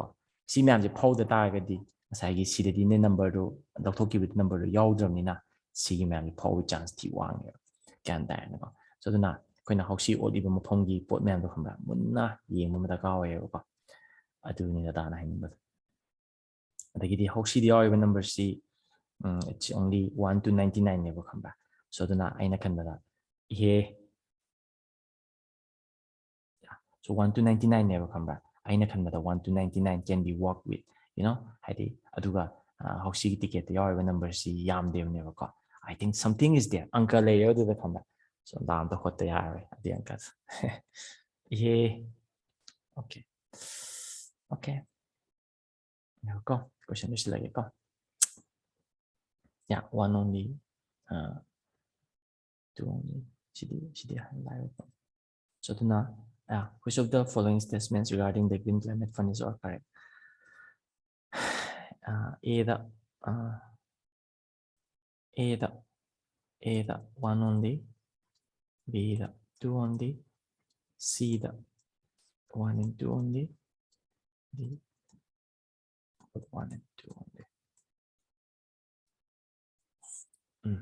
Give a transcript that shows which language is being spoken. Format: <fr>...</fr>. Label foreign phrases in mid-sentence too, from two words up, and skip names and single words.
<mni>ꯁꯤ ꯃꯌꯥꯝꯁꯦ ꯐꯥꯎꯗ ꯇꯥꯔꯒꯗꯤ ꯉꯁꯥꯏꯒꯤ ꯁꯤꯗꯗꯤꯅꯦ ꯅꯝꯕꯔꯗꯨ ꯂꯧꯊꯣꯛꯈꯤꯕꯗ ꯅꯝꯕꯔꯗꯨ ꯌꯥꯎꯗ꯭ꯔꯕꯅꯤꯅ ꯁꯤꯒꯤ ꯃꯌꯥꯝꯁꯦ ꯐꯥꯎꯕꯒꯤ ꯆꯥꯟꯁ ꯊꯤ ꯋꯥꯡꯉꯦꯕ, ꯒ꯭ꯌꯥꯟ ꯇꯥꯔꯦꯅꯀꯣ. ꯁꯣ ꯑꯗꯨꯅ ꯑꯩꯈꯣꯏꯅ ꯍꯧꯁꯤ ꯑꯣꯠꯂꯤꯕ ꯃꯐꯝꯒꯤ ꯄꯣꯠ ꯃꯌꯥꯝꯗꯣ, ꯈꯪꯕ꯭ꯔꯥ, ꯃꯨꯟꯅ ꯌꯦꯡꯕ ꯑꯃ ꯗꯔꯀꯥꯔ ꯑꯣꯏꯌꯦꯕꯀꯣ. ꯑꯗꯨꯅꯤ ꯗꯇꯥꯅ ꯍꯥꯏꯅꯤꯡꯕꯗꯣ. ꯑꯗꯒꯤꯗꯤ ꯍꯧꯁꯤꯗ ꯌꯥꯎꯔꯤꯕ ꯅꯝꯕꯔꯁꯤ</mni> <en>it's only 1 to 99ꯅꯦꯕ,</en> <mni>ꯈꯪꯕ꯭ꯔꯥ. ꯁꯣ ꯑꯗꯨꯅ ꯑꯩꯅ ꯈꯟꯕꯗ so 1 to 99ꯅꯦꯕ, ꯈꯪꯕ꯭ꯔꯥ. ꯑꯩꯅ ꯈꯟꯕꯗ</mni> <en>1 to 99 can be worked with, you know.</en> <mni>ꯍꯥꯏꯗꯤ ꯑꯗꯨꯒ ꯍꯧꯁꯤꯒꯤ ꯇꯤꯀꯦꯠꯇ ꯌꯥꯎꯔꯤꯕ ꯅꯝꯕꯔꯁꯤ ꯌꯥꯝꯗꯦꯕꯅꯦꯕꯀꯣ.</mni> <en>I think something is there.</en> <mni>ꯑꯪꯀ ꯂꯩꯔꯦ ꯑꯗꯨꯗ, ꯈꯪꯕ꯭ꯔꯥ. ꯁꯣ ꯑꯝꯇ ꯍꯣꯠꯇ ꯌꯥꯔꯔꯣꯏ ꯑꯗꯨꯒꯤ ꯑꯪꯀꯁꯦ.</mni> <en>Okay. Okay.</en> <mni>ꯀꯣ ꯀꯣꯏꯁꯟ ꯂꯣꯏꯁꯤꯜꯂꯒꯦꯀꯣ.</mni> <en>Yeah, one only, two only. She highlight. So tuna, which of the following statements regarding the Green Climate Fund is all correct? A the one only, B the two only, C the one and two only, D one and two only.</en>